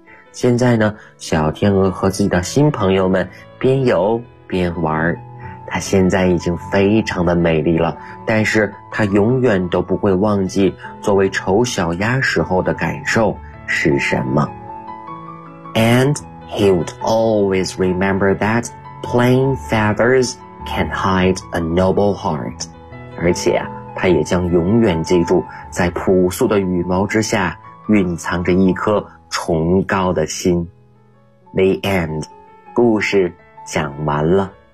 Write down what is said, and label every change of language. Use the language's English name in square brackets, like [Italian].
[Chinese] 现在呢，小天鹅和自己的新朋友们边游边玩，它现在已经非常的美丽了，但是它永远都不会忘记作为丑小鸭时候的感受是什么。 [English] And he would always remember that plain feathers can hide a noble heart. [Chinese] 而且啊，他也将永远记住，在朴素的羽毛之下，蕴藏着一颗崇高的心。 [English] The end. [Chinese] 故事讲完了。